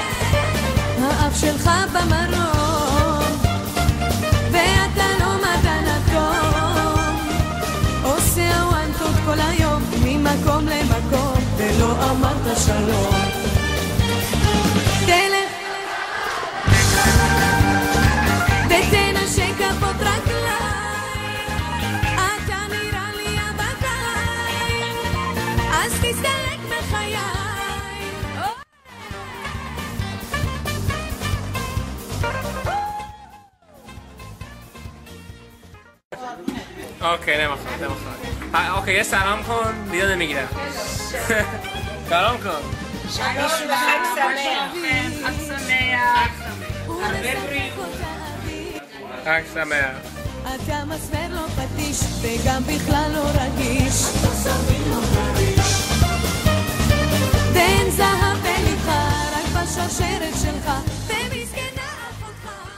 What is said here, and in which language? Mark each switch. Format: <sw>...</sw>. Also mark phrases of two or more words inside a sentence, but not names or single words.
<he>האף שלך במרום ואתה לא מדען אטום, עושה וואנטות כל היום ממקום למקום ולא אמרת שלום. תלך ותנשק כפות רגליים, אתה נראה לי הבקאי, אז תסתלק מחיי.</he> <fa>اوکی نمیخوام. اوکی یه سلام کن دیگه نمیگیرم. سلام کن.</fa> <he>חג שמח. חג שמח. אתה מסמר לא פטיש וגם בכלל לא רגיש, תן זהב בליבך רק בשרשרת שלך ומסכנה אחותך.</he>